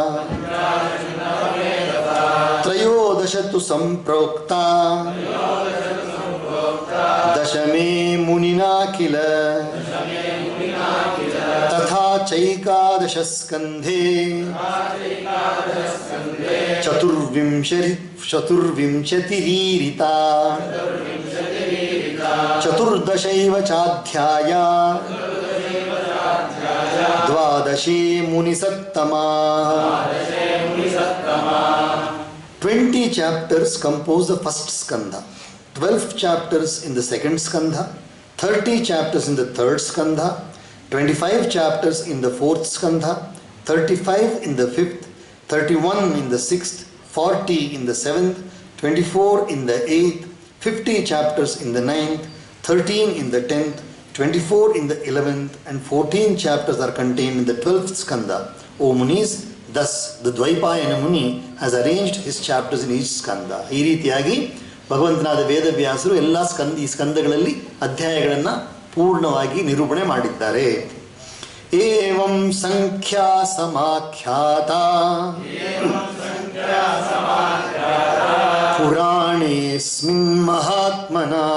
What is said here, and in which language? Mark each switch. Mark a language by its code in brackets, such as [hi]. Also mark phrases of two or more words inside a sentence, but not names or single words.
[sa] ತ್ರಯೋದಶ ತು ಸಂಪ್ರೋಕ್ತಾ ದಶಮೇ ಮುನಿನಾ ಕಿಲ ತಥಾ ಚೈಕಾದಶ ಸ್ಕಂಧೇ ಚತುರ್ವಿಂಶತಿರೀರಿತಾ ಚತುರ್ದಶೈವ ಚಾಧ್ಯಾಯಾ ದ್ವಾದಶೇ ಮುನಿಸತ್ತಮಾ. [en] 20 chapters compose the first skandha, 12 chapters in the second skandha, 30 chapters in the third skandha, 25 chapters in the fourth skandha, 35 in the fifth, 31 in the sixth, 40 in the seventh, 24 in the eighth, 50 chapters in the ninth, 13 in the 10th, 24 in the 11th, and 14 chapters are contained in the 12th skandha. O Munis, thus the Dvaipayana Muni has arranged his chapters in each skandha. [kn] ಈ ರೀತಿಯಾಗಿ ಭಗವಂತನಾದ ವೇದವ್ಯಾಸರು ಎಲ್ಲ ಈ ಸ್ಕಂದಗಳಲ್ಲಿ ಅಧ್ಯಾಯಗಳನ್ನು ಪೂರ್ಣವಾಗಿ ನಿರೂಪಣೆ ಮಾಡಿದ್ದಾರೆ. [sa] ಏವಂ ಸಂಖ್ಯಾ ಸಮಾಖ್ಯಾತ ಪುರಾಣೇಸ್ಮಿನ್ ಮಹಾತ್ಮನ